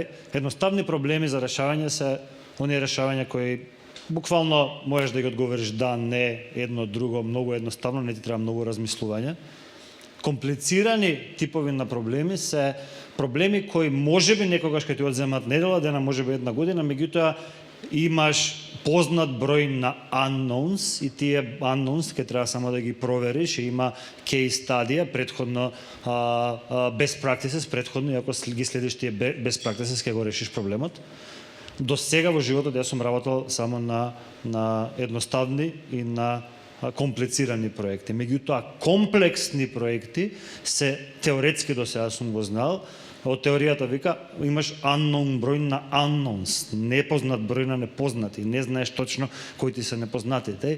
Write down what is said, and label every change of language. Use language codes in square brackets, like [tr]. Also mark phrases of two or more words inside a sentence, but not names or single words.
[mk] Едноставни проблеми за решавање се оние решавања кои буквално можеш да ги одговориш да, не, едно, друго, многу едноставно, не ти треба многу размислување. Комплицирани типови на проблеми се проблеми кои можеби некогаш ќе ти одземат недела дена, можеби една година, меѓутоа имаш познат број на unknowns и тие unknowns ќе треба само да ги провериш и има [en] case study, [mk] предходно [en] best practices, [mk] предходно, и ако ги следиш тие [en] best practices [mk] ќе го решиш проблемот. До сега во животот јас сум работел само на едноставни и на комплицирани проекти. Меѓутоа, комплексни проекти се теоретски до сега сум го знал. Од теоријата вика, имаш unknown број на unknowns, непознат број на непознати, не знаеш точно кои ти се непознатите.